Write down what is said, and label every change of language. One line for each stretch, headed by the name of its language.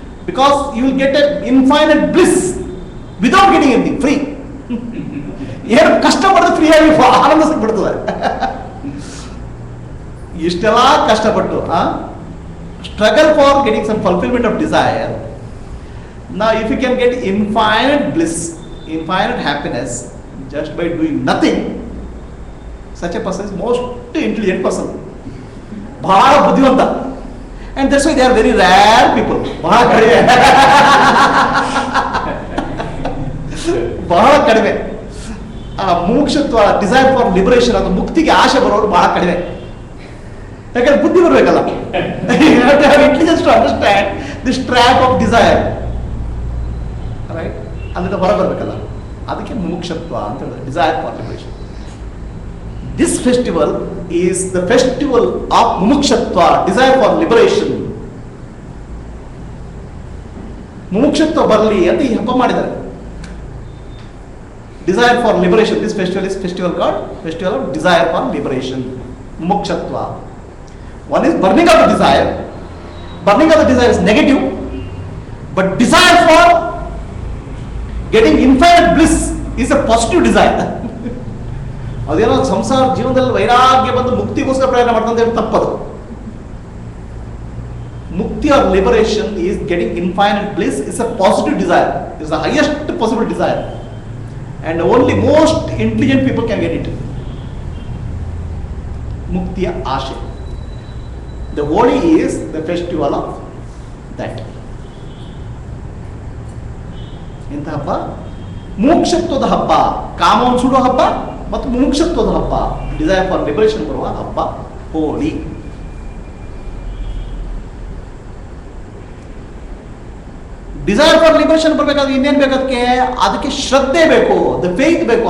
English: Because you will get a infinite bliss without getting anything, free.
Kannada: ಏನು ಕಷ್ಟಪಟ್ಟು free ಆಗಿ ಆನಂದ ಸಿಕ್ಬಿಡ್ತದೆ. ಇಷ್ಟೆಲ್ಲ ಕಷ್ಟಪಟ್ಟು
English: Struggle for getting some fulfilment of desire. Now if you can get infinite bliss, infinite happiness just by doing nothing, such a person is most intelligent person.
Kannada: ಬಹಳ ಬುದ್ಧಿವಂತ.
English: And that's why they are very rare people.
Kannada: ಬಹಳ ಕಡಿಮೆ. ಬಹಳ ಕಡಿಮೆ. ಮುಮುಕ್ಷತ್ವ,
English: desire for liberation,
Kannada: ಅದು ಮುಕ್ತಿಗೆ ಆಸೆ ಬರೋರು ಬಹಳ ಕಡಿಮೆ. ಯಾಕಂದ್ರೆ ಬುದ್ಧಿ ಬರಬೇಕಲ್ಲ.
English: Intelligence to understand this trap of desire. Right?
Kannada: ಅಲ್ಲಿಂದ ಹೊರ ಬರಬೇಕಲ್ಲ. ಅದಕ್ಕೆ ಮುಮುಕ್ಷತ್ವ ಅಂತ ಹೇಳಿದ್ರೆ
English: Desire for liberation. This festival is the festival of ಮುಮುಕ್ಷತ್ವ, desire for liberation.
Kannada: ಮುಮುಕ್ಷತ್ವ ಬರಲಿ ಅಂತ ಈ ಹಬ್ಬ ಮಾಡಿದ್ದಾರೆ.
English: Desire for liberation. This festival is festival called festival of desire for liberation.
Kannada: ಮುಮುಕ್ಷತ್ವ.
English: One is burning of the desire. Burning of the desire is negative, but desire for getting infinite bliss is a positive desire.
Kannada: ಅದೇನೋ ಸಂಸಾರ ಜೀವನದಲ್ಲಿ ವೈರಾಗ್ಯ ಬಂದು ಮುಕ್ತಿಗೋಸ್ಕರ ಪ್ರಯತ್ನ ಮಾಡ್ತಂತ ಹೇಳಿ ತಪ್ಪದು.
English: Mukti or liberation is getting infinite bliss, is a positive desire, is the highest possible desire, and only most intelligent people can get it.
Kannada: Muktiya Ashe.
English: The Holi is the festival of that.
Kannada: ಎಂಥ ಹಬ್ಬ? ಮೋಕ್ಷತ್ವದ ಹಬ್ಬ, ಕಾಮವನ್ನು ಸುಡುವ ಹಬ್ಬ ಮತ್ತು ಮೋಕ್ಷತ್ವದ ಹಬ್ಬ,
English: desire for liberation
Kannada: ಬರುವ ಹಬ್ಬ Holi.
English: desire for liberation
Kannada: ಬರಬೇಕಾದ್ರೆ ಇನ್ನೇನು ಬೇಕು? ಅದಕ್ಕೆ ಶ್ರದ್ಧೆ ಬೇಕು, ದ ಫೇತ್ ಬೇಕು.